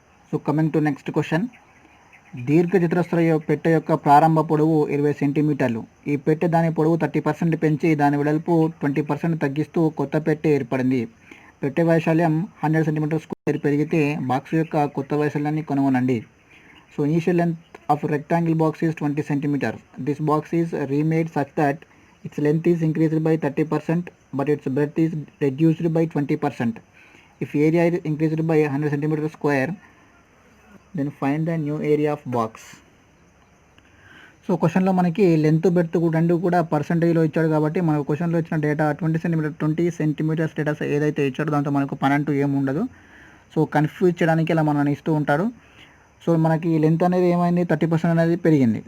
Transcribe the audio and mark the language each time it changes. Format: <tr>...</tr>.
<en>So coming to next question.</en> <te>దీర్ఘచతురస్ర పెట్టె యొక్క ప్రారంభ పొడవు 20 సెంటీమీటర్లు. ఈ పెట్టె దాని పొడవు 30% పెంచి దాని వెడల్పు 20% తగ్గిస్తూ కొత్త పెట్టె ఏర్పడింది. పెట్టె వైశాల్యం 100 cm² పెరిగితే బాక్స్ యొక్క కొత్త వైశాల్యాన్ని కనుగొనండి.</te> <en>So initial length of rectangle box is 20 cm. This box is remade such that its length is increased by 30% but its breadth is reduced by 20%. If area is increased by 100 cm², then find the new area of box.</en> <te>So క్వశ్చన్లో మనకి length berth రెండు కూడా పర్సంటేజ్లో ఇచ్చాడు కాబట్టి మనకు క్వశ్చన్లో ఇచ్చిన data 20 centimetres data ఏదైతే ఇచ్చాడో దాంతో మనకు పని అంటూ ఏమి ఉండదు. సో కన్ఫ్యూజ్ చేయడానికి ఇలా మనల్ని ఇస్తూ ఉంటాడు. సో మనకి లెంత్ అనేది ఏమైంది 30% అనేది పెరిగింది.</te>